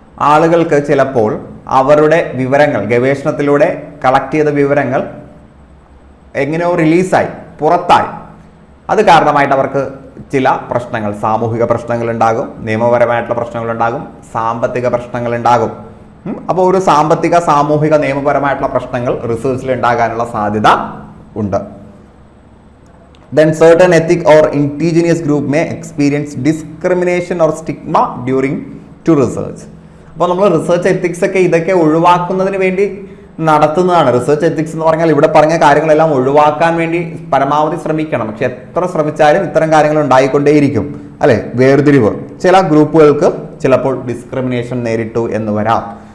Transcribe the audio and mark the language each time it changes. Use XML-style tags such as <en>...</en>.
<ml>ആളുകൾക്ക് ചിലപ്പോൾ അവരുടെ വിവരങ്ങൾ, ഗവേഷണത്തിലൂടെ കളക്ട് ചെയ്ത വിവരങ്ങൾ എങ്ങനെയോ റിലീസായി, പുറത്തായി. അത് കാരണമായിട്ട് അവർക്ക് ചില പ്രശ്നങ്ങൾ, സാമൂഹിക പ്രശ്നങ്ങൾ ഉണ്ടാകും, നിയമപരമായിട്ടുള്ള പ്രശ്നങ്ങൾ ഉണ്ടാകും, സാമ്പത്തിക പ്രശ്നങ്ങൾ ഉണ്ടാകും. അപ്പോൾ ഒരു സാമ്പത്തിക, സാമൂഹിക, നിയമപരമായിട്ടുള്ള പ്രശ്നങ്ങൾ റിസർച്ചിൽ ഉണ്ടാകാനുള്ള സാധ്യത ഉണ്ട്.</ml> <en>Then certain ethnic or indigenous group may experience discrimination or stigma during to research.</en> <ml>അപ്പോൾ നമ്മൾ റിസർച്ച് എത്തിക്സ് ഒക്കെ ഇതൊക്കെ ഒഴിവാക്കുന്നതിന് വേണ്ടി നടത്തുന്നതാണ്. റിസർച്ച് എത്തിക്സ് എന്ന് പറഞ്ഞാൽ ഇവിടെ പറഞ്ഞ കാര്യങ്ങളെല്ലാം ഒഴിവാക്കാൻ വേണ്ടി പരമാവധി ശ്രമിക്കണം. പക്ഷെ എത്ര ശ്രമിച്ചാലും ഇത്തരം കാര്യങ്ങൾ ഉണ്ടായിക്കൊണ്ടേയിരിക്കും, അല്ലെ? വേർതിരിവ് ചില ഗ്രൂപ്പുകൾക്ക് ചിലപ്പോൾ ഡിസ്ക്രിമിനേഷൻ നേരിട്ടു എന്ന് വരാം.</ml>